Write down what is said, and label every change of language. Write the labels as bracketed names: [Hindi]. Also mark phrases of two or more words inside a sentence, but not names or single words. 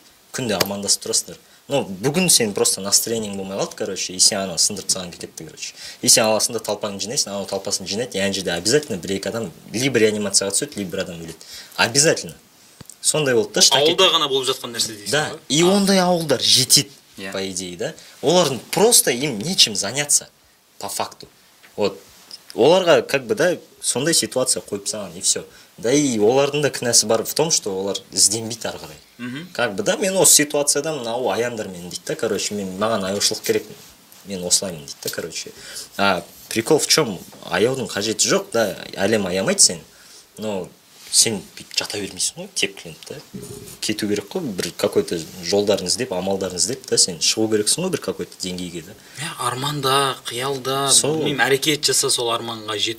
[Kazakh] Күнде амандасып тұрасыңдар. Но бүгін сен просто настроениең болмай қалды, короче, и сен ана сындырып тастаған кетті, короче. И сен аласында талпаңды жинайсың, анау талпасын жинайды, и ана жерде обязательно бір-екі адам либо реанимацияға түседі, либо бір адам өледі. Обязательно. Сондай болды да, штат. Ауылда ғана болып жатқан нәрсе дейсің. [Russian] Да, и [Kazakh] ондай ауылдар жетеді, [Russian] по идее, [Kazakh] да. [Russian] Олардың просто им нечем заняться, по факту. Вот. Оларға, как бы, [Kazakh] да, сондай ситуация қойып тастаған, [Russian] и все. Да, и [Kazakh] олардың да кінәсі бар [Russian] в том, что [Kazakh] олар ізденбейді ары қарай. [Russian] Как бы, [Kazakh] да, мен осы ситуацияда мынау аяңдармен дейді да, короче, маған аяушылық керек, мен осылаймын дейді да, короче. [Russian] Прикол в чем? [Kazakh] Аяудың қажеті жоқ, да, әлем аямайды сен, но сен жата бермейсің ғой, тепкіленіп, да. Кету керек қой, бір какой-то жолдарын іздеп, амалдарын іздеп, да, сен шығу керексің ғой бір какой-то деңгейге, да. Арманда, қиялда, білмеймін, әрекет жаса сол арманға жету үшін.